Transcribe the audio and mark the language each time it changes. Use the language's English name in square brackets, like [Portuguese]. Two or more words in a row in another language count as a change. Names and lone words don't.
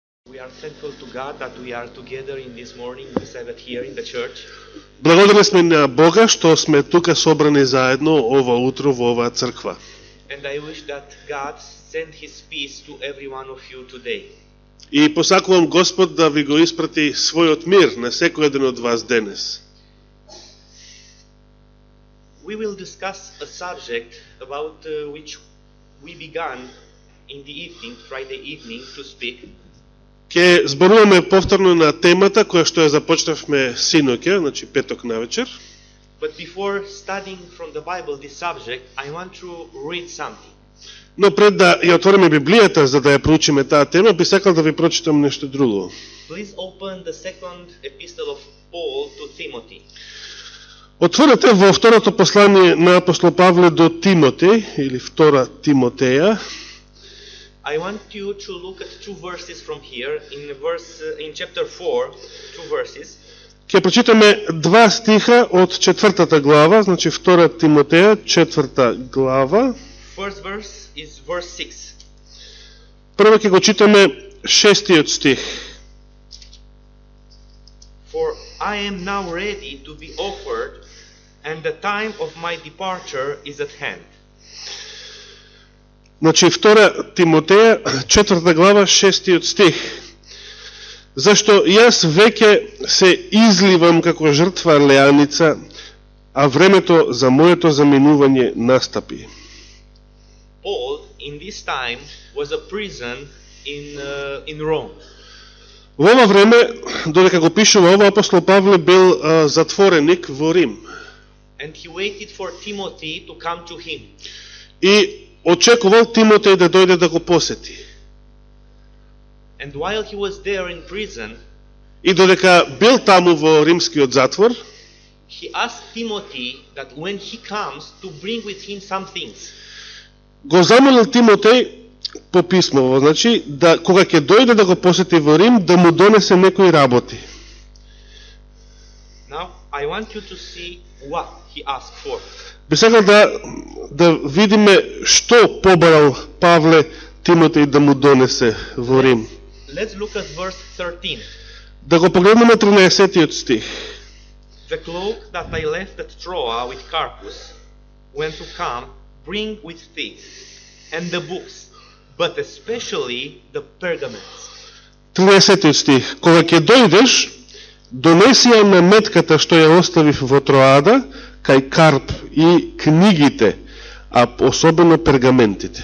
[English] We are thankful to God that we are together in this morning, we Sabbath here in the church. [Macedonian] Благодарни сме на Бога што сме тука собрани заедно ова утро во оваа црква. [English] And I wish that God send His peace to every one of you today. [Macedonian] И посакувам Господ да ви го испрати својот мир на секој еден од вас денес. [English] We will discuss a subject about which we began in the evening, Friday evening, to speak. [Macedonian] Ке зборуваме повторно на темата која што ја започнавме синоќа, значи петок навечер. [English] But before studying from the Bible this subject, I want to read something. [Macedonian] Но пред да ја отвориме Библијата за да ја проучиме таа тема, би сакал да ви прочитам нешто друго. [English] Please open the second epistle of Paul to Timothy. [Macedonian] Отворете во второто послание на апостол Павле до Тимотеј, или втора Тимотеја. [English] I want you to look at two verses from here, in chapter 4, two verses. [Macedonian] Ќе прочитаме два стиха од четвртата глава, значи втора Тимотеја, четврта глава. [English] First verse is verse 6. [Macedonian] Прво ќе го читаме шестиот стих. [English] For I am now ready to be offered, and the time of my departure is at hand. [Macedonian] Значи втора Тимотеја, четврта глава, шестиот стих. Зашто јас веќе се изливам како жртва леаница, а времето за моето заминување настапи. [English] Paul, in this time, was a prison in Rome. [Macedonian] Во ова време, додека го пишува ова, апостол Павле бил затвореник во Рим. [English] And he waited for Timothy to come to him. [Macedonian] И очекувал Тимотеј да дојде да го посети. [English] And while he was there in prison, [Macedonian] И додека бил таму во римскиот затвор, [English] he asked Timothy that when he comes to bring with him some things. [Macedonian] го замолил Тимотеј по писмово, значи, да кога ќе дојде да го посети во Рим, да му донесе некои работи. [English] Now, I want you to see what he asked for. [Macedonian] Би сакал да видиме што побарал Павле Тимотеј да му донесе во Рим. [English] Let's look at verse 13. [Macedonian] Да го погледнеме 13-тиот стих. [English] The cloak that I left at Troa with Carpus, when to come, bring with thee, and the books, but especially the pergaments. [Macedonian] 13-тиот стих. Кога ќе дојдеш, донеси ја наметката што ја оставив во Троада, кај Карп и книгите, а особено пергаментите.